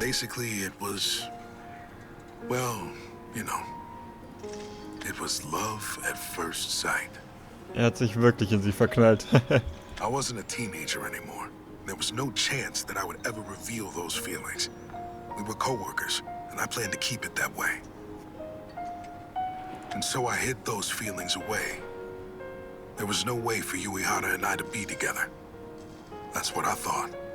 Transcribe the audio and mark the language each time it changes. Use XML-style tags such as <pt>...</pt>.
<en>Basically, it was, well, you know, it was love at first sight.</en> <de>Hat sich wirklich in sie verknallt.</de> <en>I wasn't a teenager anymore. There was no chance that I would ever reveal those feelings. We were co-workers, and I planned to keep it that way. And so I hid those feelings away. There was no way for Uehara and I to be together. That's what I thought.</en>